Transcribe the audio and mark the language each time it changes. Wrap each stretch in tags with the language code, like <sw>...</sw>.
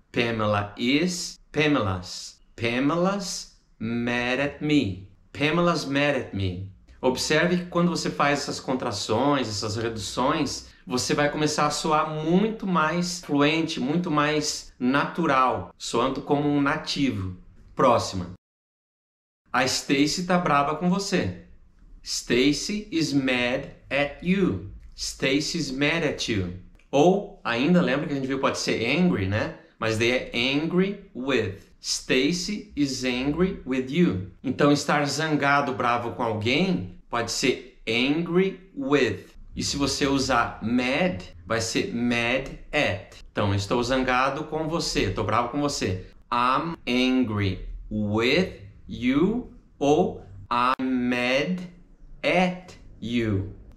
<en>Pamela is, Pamela's mad at me. Pamela's mad at me.</en> <pt>Observe que quando você faz essas contrações, essas reduções, você vai começar a soar muito mais fluente, muito mais natural, soando como um nativo. Próxima. A Stacy tá brava com você.</pt> <en>Stacy is mad at you. Stacy is mad at you.</en> <pt>Ou, ainda lembra que a gente viu, pode ser angry, né? Mas daí é</pt> <en>angry with. Stacy is angry with you.</en> <pt>Então, estar zangado, bravo com alguém, pode ser angry with. E se você usar mad, vai ser mad at. Então, estou zangado com você, estou bravo com você.</pt> <en>I'm angry with you</en> <pt>ou</pt> <en>I'm mad at you.</en>